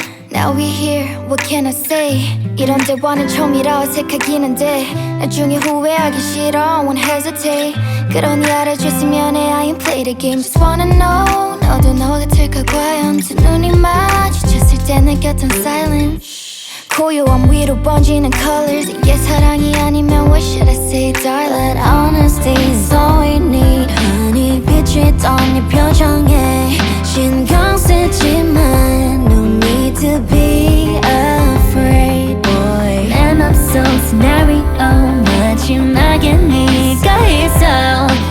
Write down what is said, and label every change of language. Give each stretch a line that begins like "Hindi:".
English: Now we're here, what can I say?
Korean: 이런 대화는 처음이라 어색하긴 한데 나중에 후회하기 싫어,
English: won't hesitate.
Korean: 그러니 알아줬으면 해.
English: I ain't play the game, just wanna know.
Korean: 너도 너 같을까 과연. 두 눈이 마주쳤을 때 느꼈던 silence. 고요함 위로 번지는 colors. 이게 사랑이 아니면
English: what should I say, darling? But honesty is all we need. honey
Korean: 비치던 네 표정에 신경 쓰지만
English: no need to be afraid, boy.
Korean: 내 맘속 scenario 마지막에 네가 있어.